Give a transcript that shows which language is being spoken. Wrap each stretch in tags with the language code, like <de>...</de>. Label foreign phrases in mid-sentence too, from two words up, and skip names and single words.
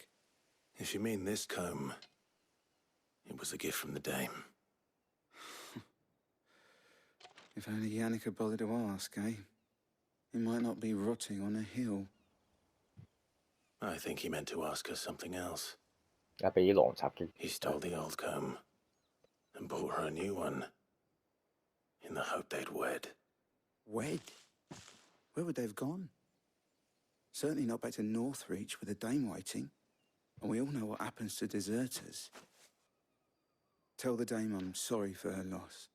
<en>If you mean this comb, it was a gift from the dame. If only Yannick had bothered to ask, eh? He might not be rotting on a hill. I think he meant to ask her something else.</en> <yue>而家俾啲狼襲擊。</yue> <en>He stole the old comb and bought her a new one in the hope they'd wed. Wed? Where would they have gone? Certainly not back to Northreach with a dame waiting. And we all know what happens to deserters. Tell the dame I'm sorry for her loss.</en>